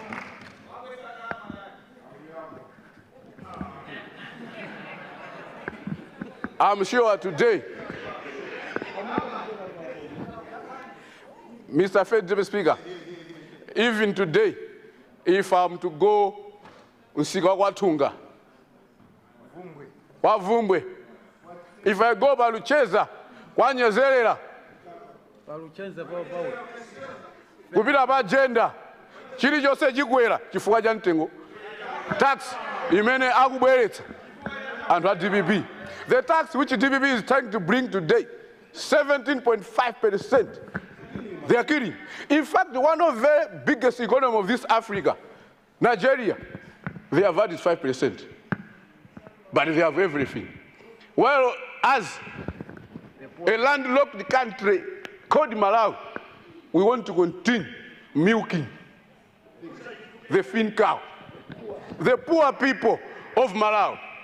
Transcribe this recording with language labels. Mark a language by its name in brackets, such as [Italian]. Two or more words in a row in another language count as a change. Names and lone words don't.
[English] I'm sure today, Mr. Federal Speaker, even today, if I'm to go Usiga Watunga, Wavumbwe, if I go [Nyanja] Balucheza, Kwanyezerera, kupita pa agenda chili chose chikwera chifukwa cha mtengo tax imene akubweretsa anthu a DPP. [English] The tax which DPP is trying to bring today, 17.5%. They are kidding. In fact, one of the biggest economies of this Africa, Nigeria, their VAT is 5%. But they have everything. Well, as a landlocked country called Malawi, we want to continue milking the thin cow, the poor people of Malawi.